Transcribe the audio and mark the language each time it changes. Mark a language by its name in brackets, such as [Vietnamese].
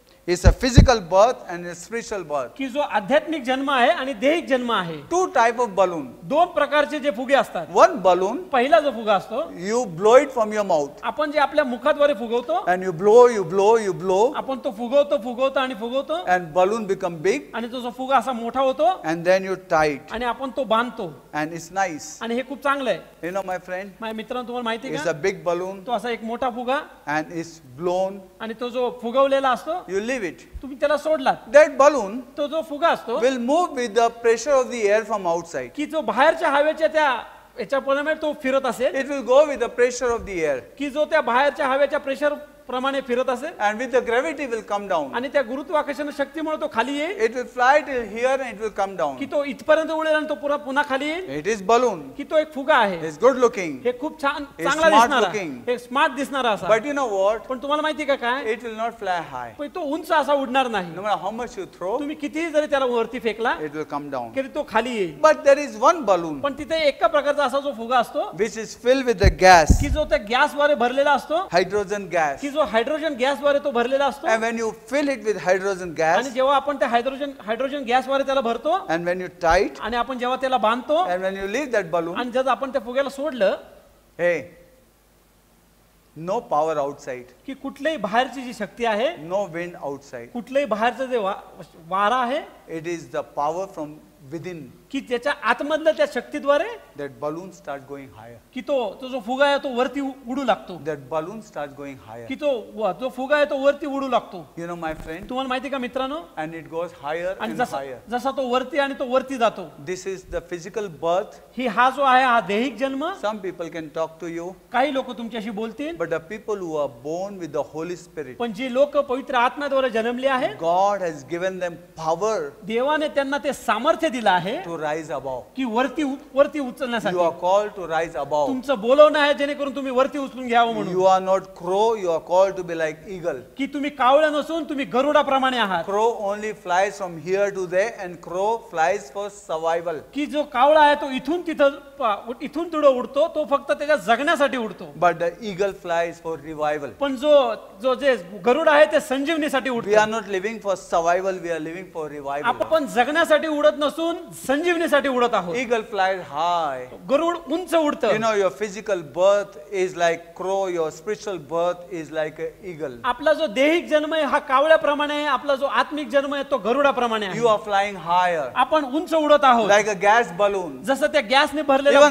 [English] It's a physical birth and a spiritual birth. [Marathi] की जो आध्यात्मिक जन्म आहे आणि दैहिक जन्म आहे. [English] Two type of balloon. [Marathi] दोन प्रकारचे जे फुगे असतात. [English] One balloon, [Marathi] पहिला जो फुगा असतो, [English] you blow it from your mouth. [Marathi] आपण जे आपल्या मुखाद्वारे फुगवतो, [English] And you blow, you blow, you blow. [Marathi] आपण तो फुगवतो आणि फुगवतो, [English] And balloon become big. [Marathi] आणि तो जो फुगा असा मोठा होतो, [English] And then you tie it. [Marathi] आणि आपण तो बांधतो, [English] And it's nice. [Marathi] आणि हे खूप चांगलं आहे. [English] You know, my friend, [Marathi] माझ्या मित्रांनो, तुम्हाला माहिती आहे [English] it's [Marathi] का, [English] a big balloon [Marathi] तो असा एक मोठा फुगा, [English] and it's blown. [Marathi] आणि तो जो फुगवलेला असतो, [English] You leave it. [Marathi] तुम्ही त्याला सोडलात, [English] That balloon [Marathi] तो जो फुगा असतो, [English] will move with the pressure of the air from outside. [Marathi] की जो बाहेरच्या हवेच्या त्या याच्याप्रमाणे तो फिरत असेल, [English] It will go with the pressure of the air. [Marathi] की जो त्या बाहेरच्या हवेच्या प्रेशर प्रमाणे फिरत असेल, [English] And with the gravity will come down. [Marathi] आणि त्या गुरुत्वाकर्षण शक्तीमुळे तो खाली येईल, [English] It will fly till here and it will come down. [Marathi] की तो इथपर्यंत उडेल आणि तो पुन्हा खाली येईल, [English] It is balloon. [Marathi] की तो एक फुगा आहे. [English] It's good looking. [Marathi] हे खूप छान [English] It's [Marathi] चांगला [English] smart [Marathi] दिसणारा, [English] looking. [Marathi] हे स्मार्ट दिसणारा असा. [English] But you know what? [Marathi] पण तुम्हाला माहिती का काय, [English] It will not fly high. [Marathi] पण तो उंच असा उडणार नाही. [English] No matter how much you throw, [Marathi] तुम्ही कितीही जरी त्याला वरती फेकला, [English] it will come down. [Marathi] तरी तो खाली येईल. [English] But there is one balloon [Marathi] पण तिथे एका प्रकारचा असा जो फुगा असतो, [English] which is filled with the gas, [Marathi] की जो त्या गॅसद्वारे भरलेला असतो, [English] hydrogen gas. [Marathi] की जो हायड्रोजन गॅसद्वारे तो भरलेला असतो, [English] And when you fill it with hydrogen [Marathi] आणि [English] gas, [Marathi] जेव्हा आपण त्या हायड्रोजन गॅसद्वारे त्याला भरतो, [English] and when you tie it, [Marathi] आणि आपण जेव्हा त्याला बांधतो, [English] and when you leave that balloon, [Marathi] आणि जर आपण त्या फुग्याला सोडलं, [English] hey, no power outside, [Marathi] की कुठल्याही बाहेरची जी शक्ती आहे, [English] no wind outside. [Marathi] कुठल्याही बाहेरचं जे वारा आहे, [English] It is the power from within. [Marathi] की त्याच्या आतमधल्या त्या शक्तीद्वारे [English] That balloon starts going higher. [Marathi] की तो जो फुगा आहे तो वरती उडू लागतो, [English] That balloon starts going higher. [Marathi] की जो फुगा आहे तो वरती उडू लागतो. [English] You know, my friend, [Marathi] तुम्हाला माहिती का मित्रांनो, [English] and it goes higher [Marathi] आणि [English] and higher. [Marathi] जसा तो वरती जातो, [English] This is the physical birth. [Marathi] हा जो आहे हा दैहिक जन्म. [English] Some people can talk to you, [Marathi] काही लोक तुमच्याशी बोलतील, [English] but the people who are born with the Holy Spirit, [Marathi] पण जे लोक पवित्र आत्म्याद्वारे जन्मले आहेत, [English] God has given them power [Marathi] देवाने त्यांना ते सामर्थ्य दिलं आहे [English] to rise above. [Marathi] की वरती [English] You [Marathi] उचलण्यासाठी. [English] are called to rise above. [Marathi] तुमचं बोलवणं आहे जेणेकरून तुम्ही वरती उचलून घ्यावं म्हणून, [English] You are not crow, you are called to be like eagle. [Marathi] की तुम्ही कावळ्या नसून तुम्ही गरुडाप्रमाणे आहात. [English] Crow only flies from here to there, and crow flies for survival. [Marathi] की जो कावळा आहे तो इथून तिथं उडतो, तो फक्त त्याच्या जगण्यासाठी उडतो. [English] But the eagle flies for revival. [Marathi] पण जे गरुड आहे ते संजीवनीसाठी [English] We [Marathi] उडतो. [English] are not living for survival, we are living for revival. [Marathi] आपण जगण्यासाठी उडत नसून संजीवनीसाठी उडत आहोत. [English] Eagle flies high. [Marathi] गरुड उंच उडतं. [English] You know, your physical birth is like crow, your spiritual birth is like an eagle. [Marathi] आपला जो दैहिक जन्म आहे हा कावळ्याप्रमाणे आहे, आपला जो आत्मिक जन्म आहे तो गरुडाप्रमाणे आहे. [English] You are flying higher, [Marathi] आपण उंच उडत आहोत, [English] like a gas balloon. [Marathi] जसं त्या गॅसने भरलेल्या